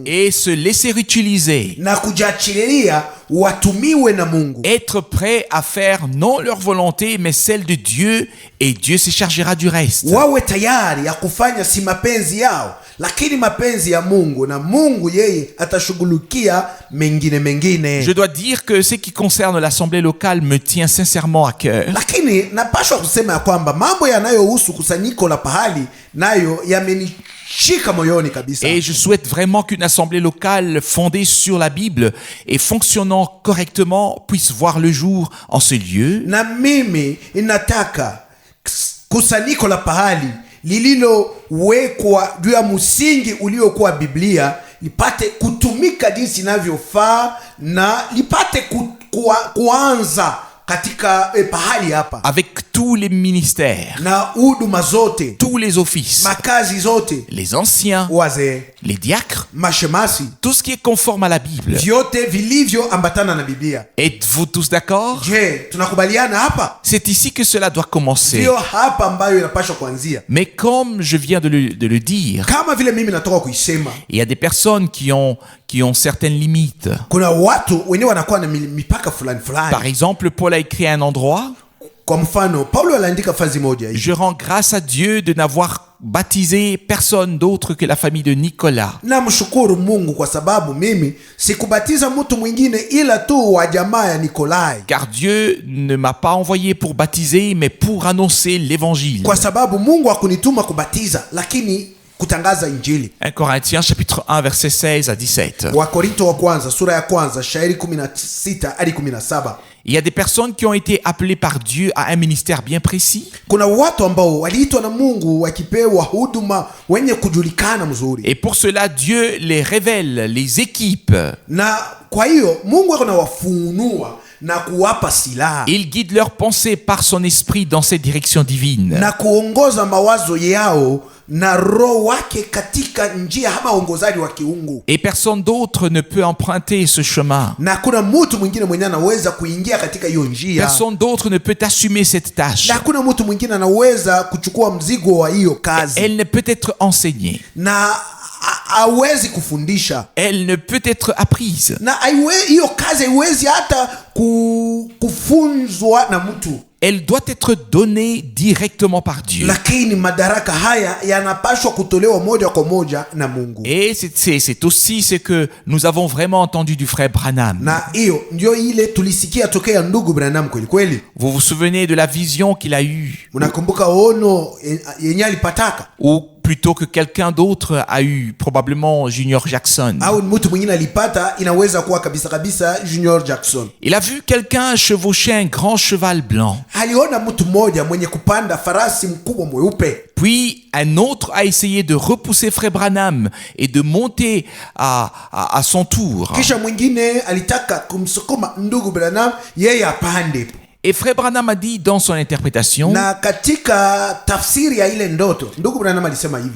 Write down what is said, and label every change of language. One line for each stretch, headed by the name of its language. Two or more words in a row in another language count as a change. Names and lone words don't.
French: et se laisser utiliser.
Swahili: na kujiachilia watumiwe na Mungu,
French: Être prêt à faire non leur volonté mais celle de Dieu, et Dieu se chargera du reste.
Swahili: wawe tayari ya kufanya si mapenzi yao lakini mapenzi ya Mungu, na Mungu yeye atashughulikia mengine.
French: Je dois dire que ce qui concerne l'assemblée locale me tient sincèrement à cœur.
Swahili: Lakini napashwa kusema ya kwamba mambo yanayohusu kusanyiko la pahali nayo yamenishika moyoni kabisa.
French: Et je souhaite vraiment qu'une assemblée locale fondée sur la Bible et fonctionnant correctement puisse voir le jour en ce lieu.
Swahili: Na mimi inataka kusanyiko la pahali lililowekwa juu ya msingi uliokuwa Biblia lipate kutumika jinsi inavyofaa na lipate katika pahali hapa
French: avec tous les ministères,
Swahili: na huduma zote,
French: tous tous les offices,
Swahili: makazi zote,
French: les anciens,
Swahili: wazee,
French: les diacres,
Swahili: mashemasi,
French: tout ce qui est conforme à la Bible.
Swahili: vyote vilivyoambatana na Biblia.
French: Êtes-vous tous d'accord?
Swahili: Je, tunakubaliana hapa?
French: C'est ici que cela doit commencer.
Swahili: Ndio hapa ambayo inapaswa kuanzia.
French: Mais comme je viens de le dire,
Swahili: Kama vile mimi natoka kuisema,
French: il y a des personnes qui ont certaines limites.
Swahili: kuna watu wenyewe wanakuwa na mipaka fulani fulani.
French: Par exemple, Paul a écrit à un endroit:
Swahili: Kwa mfano, Paulo aliandika fazi moja hii:
French: je rends grâce à Dieu de n'avoir baptisé personne d'autre que la famille de Nicolas.
Swahili: namshukuru Mungu kwa sababu mimi sikubatiza mtu mwingine ila tu wa jamaa ya Nikolai,
French: Car Dieu ne m'a pas envoyé pour baptiser, mais pour annoncer l'évangile.
Swahili: kwa sababu Mungu hakunituma kubatiza lakini kutangaza injili.
French: 1 Corinthiens chapitre 1 verset 16 à 17.
Swahili: Wakorinto wa kwanza sura ya kwanza shairi 16 hadi 17.
French: Il y a des personnes qui ont été appelées par Dieu à un ministère bien précis.
Swahili: Kuna watu ambao waliitwa na Mungu wakipewa huduma wenye kujulikana mzuri,
French: Et pour cela, Dieu les révèle, les équipe.
Swahili: na kwa hiyo Mungu ako nawafunua na kuwapa silaha
French: Il guide leurs pensées par son esprit dans cette direction divine.
Swahili: na kuongoza mawazo yao na roho wake katika njia ama uongozaji wa kiungu,
French: Et personne d'autre ne peut emprunter ce chemin.
Swahili: na kuna mtu mwingine mwenye anaweza kuingia katika hiyo njia,
French: Personne d'autre ne peut assumer cette tâche.
Swahili: na hakuna mtu mwingine anaweza kuchukua mzigo wa hiyo kazi,
French: Elle ne peut être enseignée.
Swahili: na hawezi kufundisha,
French: Elle ne peut être apprise.
Swahili: na hiyo kazi haiwezi hata kufunzwa na mtu,
French: Elle doit être donnée directement par Dieu.
Swahili: lakini madaraka haya yanapaswa kutolewa moja kwa moja na Mungu.
French: Et c'est aussi ce que nous avons vraiment entendu du frère Branham.
Swahili: Na hiyo ndio ile tulisikia tokea ndugu Branham kweli kweli.
French: Vous vous souvenez de la vision qu'il a eue?
Swahili: Unakumbuka ono yenye alipataka,
French: Ou plutôt que quelqu'un d'autre a eu, probablement Junior Jackson.
Swahili: au mtu mwingine alipata, inaweza kuwa kabisa kabisa Junior Jackson.
French: Il a vu quelqu'un chevaucher un grand cheval blanc.
Swahili: Aliona mtu mmoja mwenye kupanda farasi mkubwa mweupe.
French: Puis un autre a essayé de repousser frère Branham et de monter à son tour.
Swahili: Kisha mwingine alitaka kumsukuma ndugu Branham yeye apande.
French: Et frère Branham a dit dans son interprétation:
Swahili: Na katika tafsiri ya ile ndoto, ndugu Branham alisema hivi: